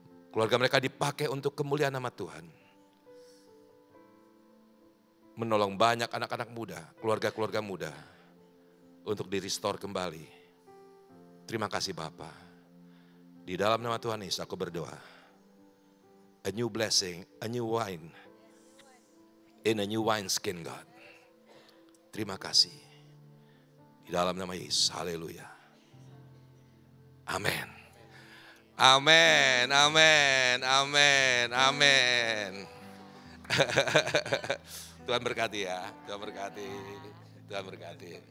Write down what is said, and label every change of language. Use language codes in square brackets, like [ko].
[id] Keluarga mereka dipakai untuk kemuliaan nama Tuhan. Menolong banyak anak-anak muda, keluarga-keluarga muda untuk di-restore kembali. Terima kasih Bapa. Di dalam nama Tuhan Yesus aku berdoa. [en] A new blessing, a new wine in a new wine skin God. [id] Terima kasih. Di dalam nama Yesus, haleluya. Amin. Amin, amin, amin, amin. Tuhan berkati ya, Tuhan berkati, Tuhan berkati.